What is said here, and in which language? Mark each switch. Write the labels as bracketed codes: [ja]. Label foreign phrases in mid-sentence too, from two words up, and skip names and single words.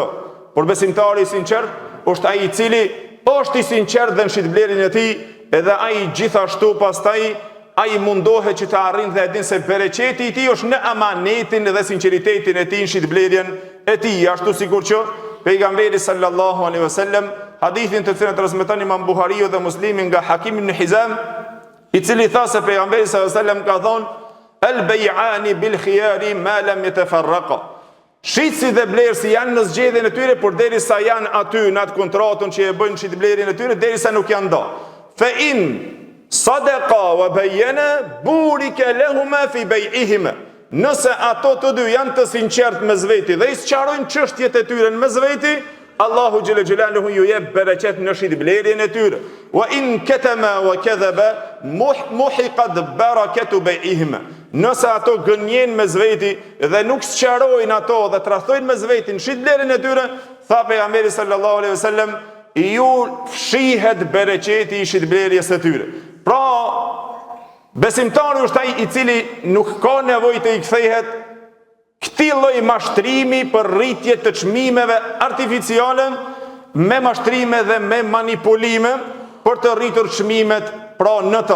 [sq] Por besimtari i sinqert është ai i cili është i sinqert dhe në shitblerin e tij, edhe ai gjithashtu pastaj ai mundohet që të arrijë dhe e din se bereqeti i tij është në amanetin dhe sinqeritetin e tij në shitblerjen e tij, ashtu sikur që pejgamberi [ar] صلى الله عليه وسلم, [sq] hadithin të cilin transmeton Imam Buhariu dhe Muslimi nga Hakim ibn Hizam, i cili tha se pejgamberi [ar] صلى الله عليه وسلم [sq] ka thonë: [ar] "البيعان بالخيار ما لم يتفرقا." [sq] Shitsi dhe blerësi janë në zgjedhjen e tyre, por derisa janë aty në atë kontratën që e bëjnë shitblerjen e tyre, derisa nuk janë nda. [ar] فإن صدقا وبينا بورك لهما في بيعهما. [sq] Nëse ato të dy janë të sinqert mes veti dhe i sqarojnë çështjet e tyre mes veti, Allahu [ar] جل جلاله [sq] ju jep bereqet në shitblerjen e tyre. [ar] وإن كتما وكذبا محقت بركة بيعهما. [sq] Nëse ato gënjen mes veti dhe nuk sqarojnë ato dhe tradhtojnë mes veti në shitblerjen e tyre, tha pejgamberi [ar] صلى الله عليه وسلم, [sq] ju fshihet bereqeti i shitblerjes së tyre. Pra, besimtari është ai i cili nuk ka nevojë të i kthehet këtij lloji mashtrimi për rritje të çmimeve artificiale me mashtrime dhe me manipulime për të rritur çmimet pra në to.